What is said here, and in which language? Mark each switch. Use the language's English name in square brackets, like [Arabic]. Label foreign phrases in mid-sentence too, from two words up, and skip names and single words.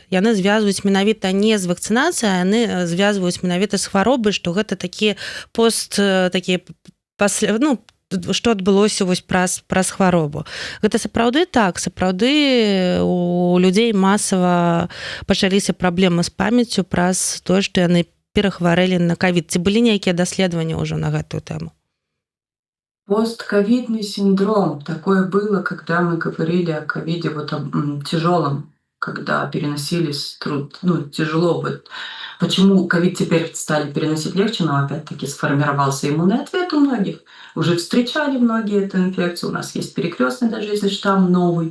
[Belarusian] Яны звязваюць менавіта не з вакцынацыяй, а яны звязваюць менавіта з хваробай, што гэта такі такія пасля, ну, што адбылося вось праз хваробу. Гэта сапраўды так, сапраўды у людзей масава пачаліся праблемы з памяццю праз тое, што яны перахварэлі на ковід. Ці былі нейкія даследаванні ўжо на гэтую тэму? [Russian] Постковидный синдром. Такое было, когда мы говорили о ковиде вот тяжелом, когда переносились ну, тяжело. Вот. Почему ковид теперь стали переносить легче, но опять-таки сформировался иммунный ответ у многих. Уже встречали многие эту инфекцию, у нас есть перекрестный, даже если штамм новый.